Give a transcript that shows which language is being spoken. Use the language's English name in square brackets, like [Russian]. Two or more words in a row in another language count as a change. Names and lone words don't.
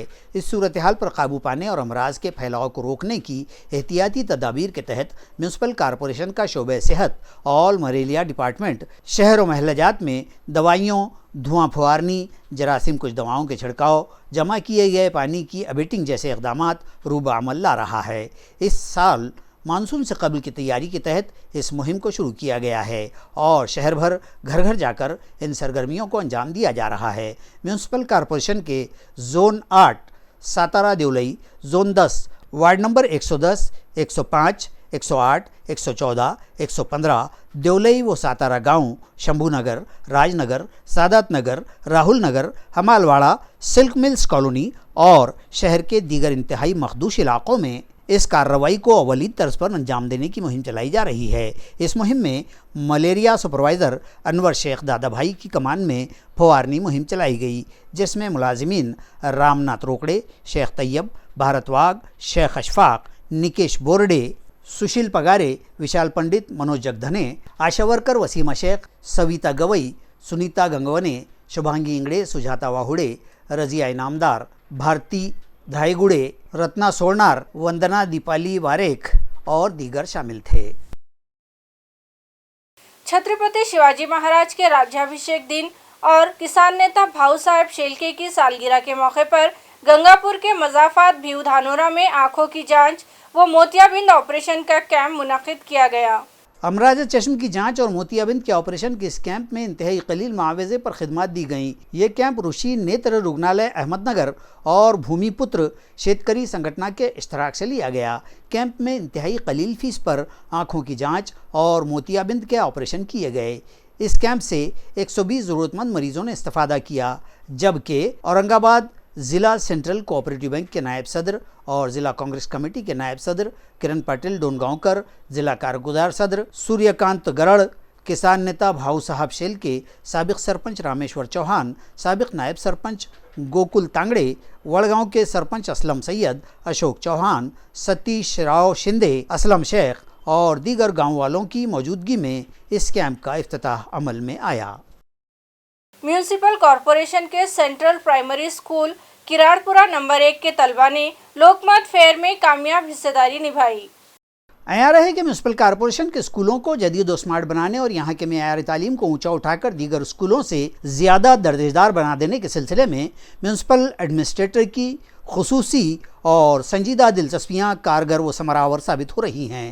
[Urdu] اس صورت حال پر قابو پانے اور امراض کے پھیلاؤ کو روکنے کی احتیاطی تدابیر کے تحت میونسپل کارپوریشن کا شعبہ صحت آل ملیریا ڈیپارٹمنٹ شہر اور محلہ جات میں دوائیوں، دھواں پھوارنی، جراثیم کچھ دواؤں کے چھڑکاؤ، جمع کیے گئے پانی کی ابیٹنگ جیسے اقدامات روبہ عمل لا رہا ہے. اس سال مانسون سے قبل کی تیاری کے تحت اس مہم کو شروع کیا گیا ہے اور شہر بھر گھر گھر جا کر ان سرگرمیوں کو انجام دیا جا رہا ہے۔ میونسپل کارپوریشن کے زون 8 ساتارا دیولئی، زون 10 وارڈ نمبر 110، 105، 108، 114، 115 دیولئی و ساتارا گاؤں، شمبھو نگر، راج نگر، سادات نگر، راہل نگر، ہمالواڑہ، سلک ملز کالونی اور شہر کے دیگر انتہائی مخدوش علاقوں میں اس کارروائی کو اولی طرز پر انجام دینے کی مہم چلائی جا رہی ہے۔ اس مہم میں ملیریا سپروائزر انور شیخ دادا بھائی کی کمان میں پھوارنی مہم چلائی گئی، جس میں ملازمین رام ناتھ روکڑے، شیخ طیب، بھارت واگ، شیخ اشفاق، نکیش بورڈے، سشیل پگارے، وشال پنڈت، منوج جگدھنے، آشا ورکر وسیمہ شیخ، سویتا گوئی، سنیتا گنگونے، شبھانگی انگڑے، سجاتا واہوڑے، رضیہ انعامدار، بھارتی دھائی گڑے، رتنا سورنار، وندنا دیپالی واریکھ اور دیگر شامل تھے۔ چھترپتی شیواجی مہاراج کے راجیابھیشیک دن اور کسان نیتا بھاؤ صاحب شیلکے کی سالگرہ کے موقع پر گنگاپور کے مضافات بھیو دھانورا میں آنکھوں کی جانچ و موتیابند آپریشن کا کیمپ منعقد کیا گیا۔ امراض چشم کی جانچ اور موتیابند کے آپریشن کے اس کیمپ میں انتہائی قلیل معاوضے پر خدمات دی گئیں۔ یہ کیمپ رشی نیتر رگنالیہ احمد نگر اور بھومی پتر شیتکری سنگھٹنا کے اشتراک سے لیا گیا۔ کیمپ میں انتہائی قلیل فیس پر آنکھوں کی جانچ اور موتیابند کے آپریشن کیے گئے۔ اس کیمپ سے 120 ضرورت مند مریضوں نے استفادہ کیا، جبکہ اورنگ آباد ضلع سینٹرل کوآپریٹو بینک کے نائب صدر اور ضلع کانگریس کمیٹی کے نائب صدر کرن پاٹل ڈونگاؤکر، ضلع کارگزار صدر سوریہ کانت گرڑ، کسان نیتا بھاؤ صاحب شیلکے، سابق سرپنچ رامیشور چوہان، سابق نائب سرپنچ گوکل تانگڑے، وڑگاؤں کے سرپنچ اسلم سید، اشوک چوہان، ستیش راؤ شندے، اسلم شیخ اور دیگر گاؤں والوں کی موجودگی میں اس کیمپ کا افتتاح عمل میں آیا۔ میونسپل کارپوریشن کے سینٹرل پرائمری اسکول کراڑپورہ نمبر 1 کے طلبہ نے لوک مت فیئر میں کامیاب حصہ داری نبھائی۔ عیار ہے کہ میونسپل کارپوریشن کے اسکولوں کو جدید و سمارٹ بنانے اور یہاں کے معیار تعلیم کو اونچا اٹھا کر دیگر اسکولوں سے زیادہ درجہ بنا دینے کے سلسلے میں میونسپل ایڈمنسٹریٹر کی خصوصی اور سنجیدہ دلچسپیاں کارگر و ثمرآور ثابت ہو رہی ہیں۔